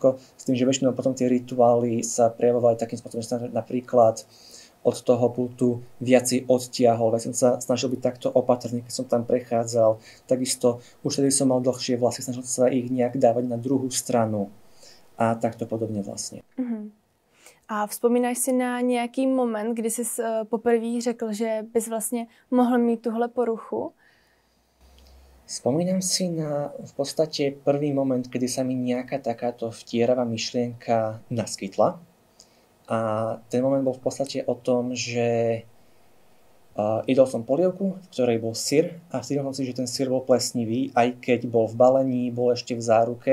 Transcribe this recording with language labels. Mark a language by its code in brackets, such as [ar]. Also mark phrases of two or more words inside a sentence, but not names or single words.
[sk] S tým, že väčšinou potom tie rituály sa prejavovali takým spôsobom, že napríklad od toho pultu viacej odtiahol, veď som sa snažil byť takto opatrný, keď som tam prechádzal. Takisto už tedy som mal dlhšie vlasy, snažil sa ich nejak dávať na druhú stranu a takto podobne vlastne. Uh-huh. [cs] A vzpomínáš si na nějaký moment, kdy jsi poprvé řekl, že bys vlastně mohl mít tuhle poruchu? [sk] Spomínam si na v podstate prvý moment, kedy sa mi nejaká takáto vtieravá myšlienka naskytla. A ten moment bol v podstate o tom, že jedol som polievku, v ktorej bol syr a cítil som si, že ten syr bol plesnivý, aj keď bol v balení, bol ešte v záruke.